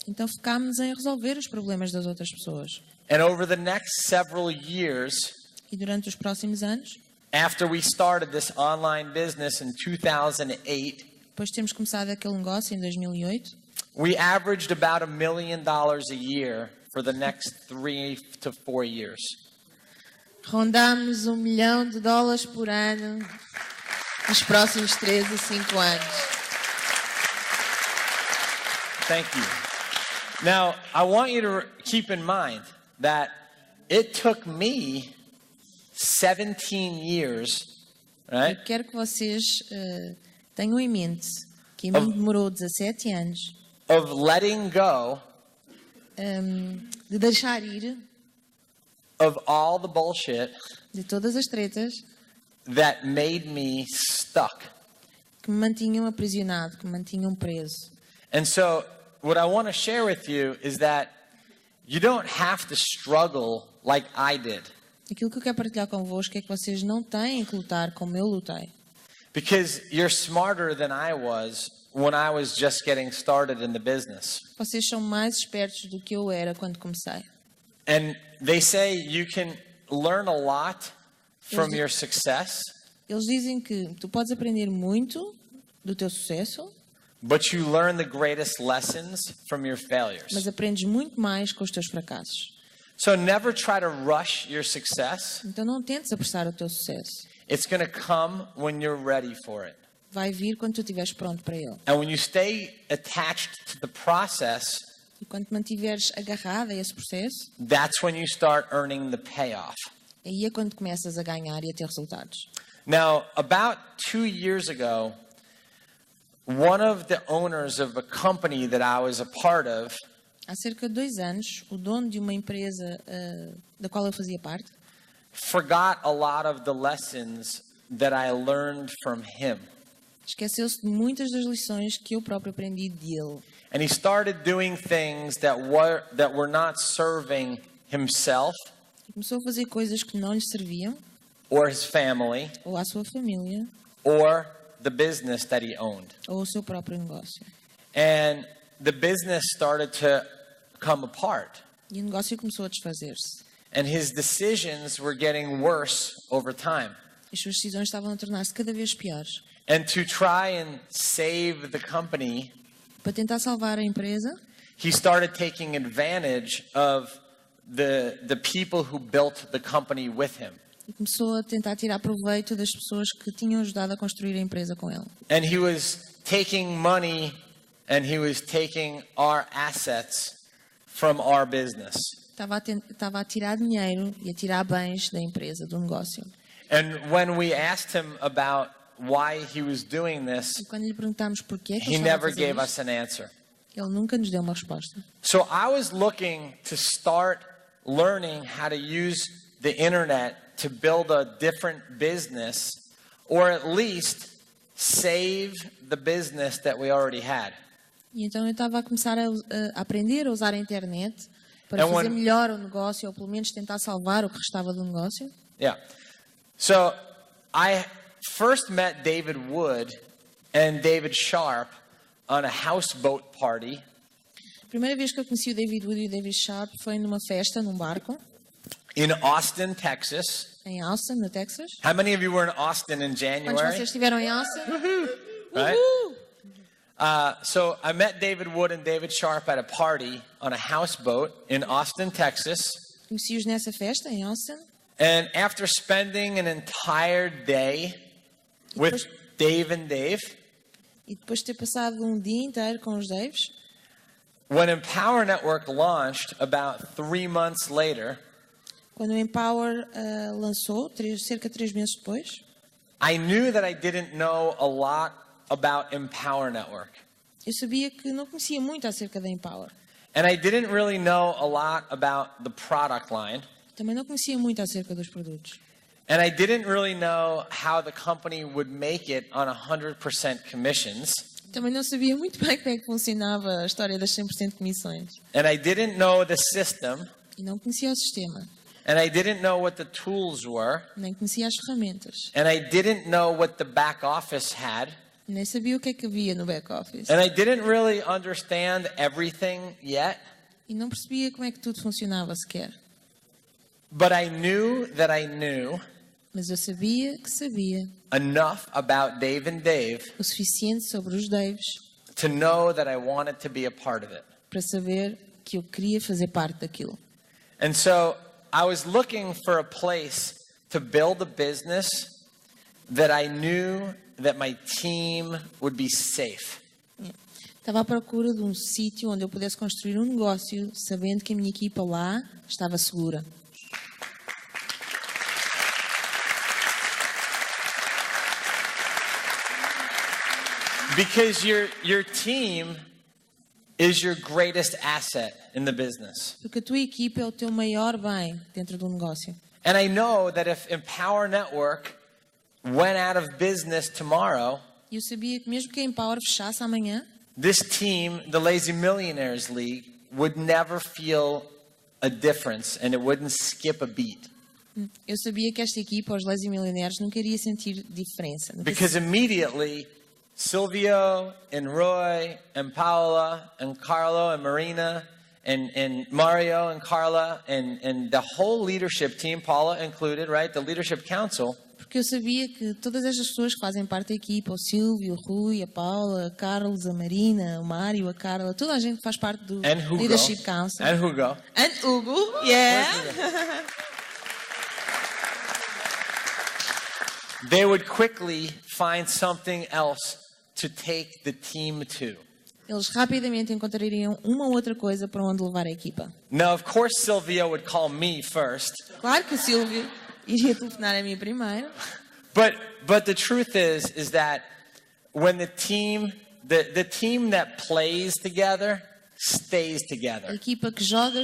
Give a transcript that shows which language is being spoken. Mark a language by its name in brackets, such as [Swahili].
[Portuguese] Então focámos em resolver os problemas das outras pessoas. [English] And over the next several years, [Portuguese] E durante os próximos anos, [English] after we started this online business in 2008, [Portuguese] depois de termos começado aquele negócio em 2008, [English] we averaged about $1 million a year for the next 3 to 4 years. [Portuguese] rondámos $1 milhão por ano nos próximos 3 a 5 anos. [English] Thank you. Now, I want you to keep in mind that it took me 17 years, right? [Portuguese] Eu quero que vocês tenham em mente que a mim demorou 17 anos [English] Of letting go [Portuguese] de deixar ir [English] of all the bullshit [Portuguese] de todas as tretas [English] that made me stuck. [Portuguese] que me mantinham aprisionado, que me mantinham preso. [English] And so, what I want to share with you is that you don't have to struggle like I did. [Portuguese] Aquilo que eu quero partilhar convosco é que vocês não têm que lutar como eu lutei. [English] Because you're smarter than I was when I was just getting started in the business. [Portuguese] Vocês são mais espertos do que eu era quando comecei. [English] And they say you can learn a lot from your success, [Portuguese] Eles dizem que tu podes aprender muito do teu sucesso, [English] but you learn the greatest lessons from your failures. [Portuguese] mas aprendes muito mais com os teus fracassos. [English] So never try to rush your success. [Portuguese] Então não tentes apressar o teu sucesso. [English] It's going to come when you're ready for it. [Portuguese] vai vir quando tu estiveres pronto para ele. [English] And when you stay attached to the process, [Portuguese] E quando te mantiveres agarrado a esse processo, [English] that's when you start earning the payoff. [Portuguese] aí é quando começas a ganhar e a ter resultados. [English] Now, about 2 years ago, one of the owners of a company that I was a part of [Portuguese] Há cerca de 2 anos, o dono de uma empresa da qual eu fazia parte [English] forgot a lot of the lessons that I learned from him. [Portuguese] esqueceu-se de muitas das lições que eu próprio aprendi dele. [English] And he started doing things that were not serving himself [Portuguese] E começou a fazer coisas que não lhe serviam, [English] or his family [Portuguese] ou à sua família, [English] or the business that he owned. [Portuguese] ou ao seu próprio negócio. [English] And the business started to come apart. [Portuguese] E o negócio começou a desfazer-se. [English] And his decisions were getting worse over time. [Portuguese] As suas decisões estavam a tornar-se cada vez piores. [English] And to try and save the company, [Portuguese] Para tentar salvar a empresa, [English] he started taking advantage of the people who built the company with him. [Portuguese] e começou a tentar tirar proveito das pessoas que tinham ajudado a construir a empresa com ele. [English] And he was taking money and he was taking our assets from our business. [Portuguese] Estava a tirar dinheiro e a tirar bens da empresa, do negócio. [English] And when we asked him about why he was doing this, [Portuguese] E quando lhe perguntámos porquê que [English] he [Portuguese] ele estava a [English] never [Portuguese] fazer [English] gave [Portuguese] isto, [English] us an answer. [Portuguese] ele nunca nos deu uma resposta. [English] So I was looking to start learning how to use the internet to build a different business, or at least save the business that we already had. [Portuguese] E então eu estava a começar a aprender a usar a internet para [English] And [Portuguese] fazer [English] when- [Portuguese] melhor o negócio, ou pelo menos tentar salvar o que restava do negócio. [English] Yeah. So I first met David Wood and David Sharp on a houseboat party [Portuguese] A primeira vez que eu conheci o David Wood e o David Sharp foi numa festa, num barco, [English] in Austin, Texas. [Portuguese] em Austin, no Texas. [English] How many of you were in Austin in [Portuguese] Quantos [English] January? [Portuguese] vocês estiveram em Austin? [English] Right? Uhul! So I met David Wood and David Sharp at a party on a houseboat in Austin, Texas. [Portuguese] Conheci-os nessa festa, em Austin. [English] And after spending an entire day with Dave and Dave, [Portuguese] E depois de ter passado um dia inteiro com os Daves, [English] when Empower Network launched about 3 months later, [Portuguese] quando o Empower lançou, cerca de 3 meses depois, [English] I knew that I didn't know a lot about Empower Network. [Portuguese] eu sabia que não conhecia muito acerca da Empower. [English] And I didn't really know a lot about the product line. [Portuguese] Também não conhecia muito acerca dos produtos. [English] And I didn't really know how the company would make it on 100% commissions. [Portuguese] Também não sabia muito bem como é que funcionava a história das 100% comissões. [English] And I didn't know the system. [Portuguese] E não conhecia o sistema. [English] And I didn't know what the tools were. [Portuguese] Nem conhecia as ferramentas. [English] And I didn't know what the back office had. [Portuguese] Nem sabia o que é que havia no back-office. [English] And I didn't really understand everything yet. [Portuguese] E não percebia como é que tudo funcionava sequer. [English] But I knew that I knew [Portuguese] Mas eu sabia que sabia [English] enough about Dave and Dave [Portuguese] o suficiente sobre os Daves [English] to know that I wanted to be a part of it. [Portuguese] para saber que eu queria fazer parte daquilo. [English] And so I was looking for a place to build a business that I knew that my team would be safe. [Portuguese] Estava à procura de um sítio onde eu pudesse construir um negócio, sabendo que a minha equipa lá estava segura. [English] Because your team is your greatest asset in the business. [Portuguese] Porque a tua equipa é o teu maior bem dentro do negócio. [English] And I know that if Empower Network went out of business tomorrow, [Portuguese] E eu sabia que mesmo que a Empower fechasse amanhã, [English] this team, the Lazy Millionaires League, would never feel a difference and it wouldn't skip a beat. [Portuguese] eu sabia que esta equipa, os Lazy Millionaires, nunca iria sentir diferença. [English] Because immediately, Silvio and Roy and Paola and Carlo and Marina and Mario and Carla and the whole leadership team, Paula included, right? The leadership council, [Portuguese] Porque eu sabia que todas estas pessoas que fazem parte da equipa, o Silvio, o Rui, a Paula, a Carlos, a Marina, o Mário, a Carla, toda a gente faz parte do [English] and Hugo. Leadership Council. And Hugo. And Hugo, yeah. They would quickly find something else to take the team to. [Portuguese] Eles rapidamente encontrariam uma outra coisa para onde levar a equipa. [English] Now, of course, Sylvia would call me first. [Portuguese] Claro que o Silvio iria telefonar a mim primeiro. [English] But the truth is that when the team that plays together stays [Portuguese] A [English] together. [Portuguese] equipa que joga